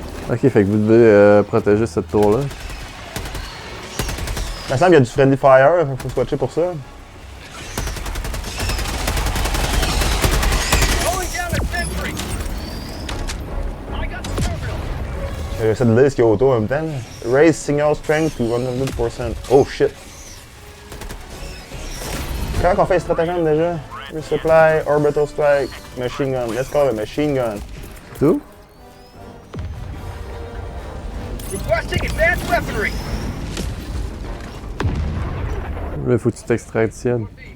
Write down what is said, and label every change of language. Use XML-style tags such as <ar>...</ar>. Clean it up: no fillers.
<fr>Ok, fait que vous devez protéger cette tour-là. Il me semble qu'il y a du friendly fire, faut se watcher pour ça. J'essaie de lire ce qu'il y a autour en même temps. Là.</fr> <en>Raise signal strength to 100%. Oh shit!</en> <fr>Comment on fait les stratagèmes déjà?</fr> <en>Resupply, orbital strike, machine gun. Let's call it machine gun.</en> <fr>Tout?</fr> <en>Requesting advanced weaponry.</en> <fr>Là, faut que tu t'extractionnes.</fr>